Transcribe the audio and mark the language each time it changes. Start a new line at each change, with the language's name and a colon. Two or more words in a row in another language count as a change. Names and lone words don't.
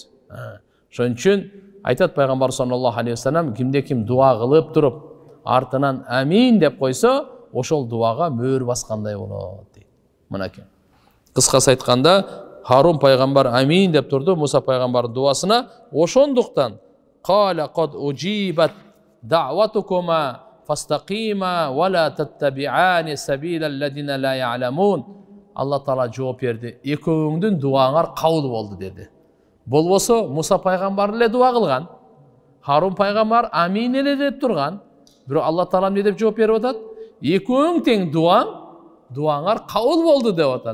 Kyrgyz: Ошон үчүн айтат пайгамбар
Arabic: صلى الله عليه وسلم,
Kyrgyz: кимде ким дуа кылып туруп, артынан амин деп койсо, ошол дуага мөөр баскандай болот дейт. Мынакей. Кыскасы айтканда, Харун пайгамбар амин деп турду Муса пайгамбардын дуасына.
Arabic: Ошондуктан قال قد أجيبت دعوتكما فاستقيما ولا تتبعان سبيل الذين لا يعلمون.
Kyrgyz: Алла Таала жооп берди. Экөөңдүн дуаңар кабыл болду деди. Болбосо Муса пайгамбар эле дуа кылган. Харун пайгамбар амин эле деп турган. Бирок Алла Таала эмне деп жооп берип атат? Экөөң тең дуаңар кабыл болду деп атат.